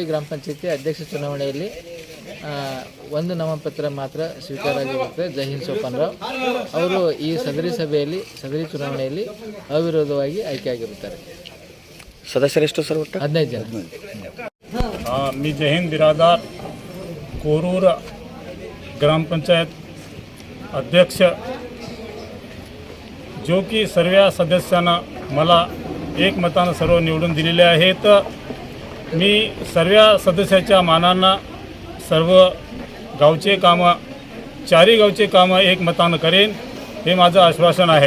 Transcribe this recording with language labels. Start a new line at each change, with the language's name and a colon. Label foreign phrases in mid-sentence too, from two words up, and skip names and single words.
Kannada: ಗ್ರಾಮ ಪಂಚಾಯತಿ ಅಧ್ಯಕ್ಷ ಚುನಾವಣೆಯಲ್ಲಿ ಒಂದು ನಾಮಪತ್ರ ಮಾತ್ರ ಸ್ವೀಕಾರ ಆಗಿರುತ್ತೆ. ಜೈ ಹಿಂದ್ ಸೋಪನ್ರಾವ್ ಅವರು ಈ ಸದರಿ ಚುನಾವಣೆಯಲ್ಲಿ ಅವಿರೋಧವಾಗಿ ಆಯ್ಕೆಯಾಗಿರುತ್ತಾರೆ. सदस्यरेಷ್ಟು ಸರ್? ಒಟ್ಟು 15 ಜನ.
Marathi: मी जय हिंद बिरादार कोरूर ग्रामपंचायत अध्यक्ष जो की सर्व सदस्यांना मला एकमतानं सर्व निवडून दिलेले आहेत. मी सर्व सदस्याच्या मानानं सर्व गावचे कामं चारी गावचे कामं एकमतानं करेन हे माझं आश्वासन आहे.